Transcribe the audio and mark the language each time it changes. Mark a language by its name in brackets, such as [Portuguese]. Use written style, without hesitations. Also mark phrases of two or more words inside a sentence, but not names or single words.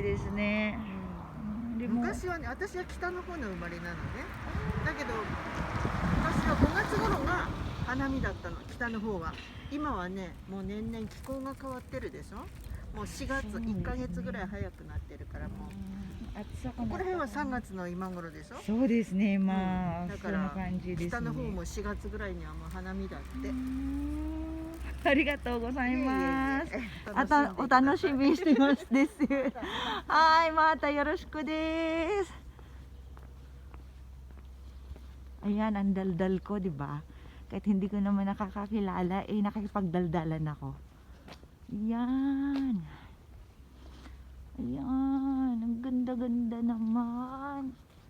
[Japanese] いい感じですね [Filipino] Hindi mo... [Japanese] 昔はね、私は北の方の生まれなのね。だけど昔は5月頃が花見だったの、北の方は。今はね、もう年々気候が変わってるでしょ。もう4月、そうですね 1ヶ月ぐらい早くなってるからもう。 [Filipino] at saka [Japanese] ここら辺は3月の今頃でしょ。そうですね、まあ、だからそんな感じですね。北の方も4月ぐらいにはもう花見だって。うーんありがとうございます。いえいえいえあたお楽しみにしてますです。はい、またよろしくです. [Filipino] Ayan, ang daldal ko, di ba? Kahit hindi ko naman nakakakilala, eh nakikipagdaldalan ako. Ayan. Ayan, ang ganda-ganda naman.